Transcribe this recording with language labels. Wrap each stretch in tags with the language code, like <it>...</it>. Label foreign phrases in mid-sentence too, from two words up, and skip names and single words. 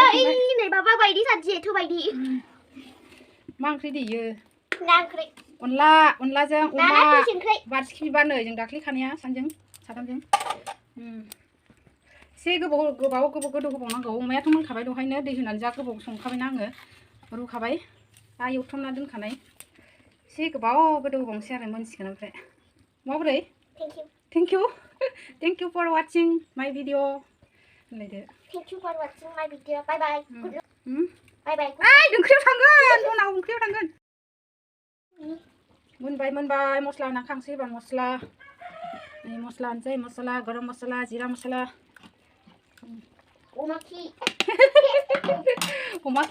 <brx>मा ओंख्रि देयो अनलाजों अमा बारसिखि बिबार नै जों दाख्लै खानाया साथामजों एसे गोबाव गोदौ होबावनांगौ अमायाथ' मोनखाबाय दहायनो दै होनानै जा गोबाव संखाबायना आङो रुखाबाय दा एवथ्रमना दोनखानाय एसे गोबाव गोदौ होबावनोसै आरो मोनसिगोन ओमफ्राय माबोरै</brx> <en>thank you for watching my video</en> <brx>होनलायदो</brx> <en>Thank you for watching my video. Bye bye. Bye bye.</en> <brx>ओंख्रियाव थांगोन उनाव ओंख्रियाव थांगोन मोनबाय मस्ला होना खांसै एबार मस्ला नै मस्ला होनसै मस्ला गरम मस्ला जिरा मस्ला अमा खि</brx>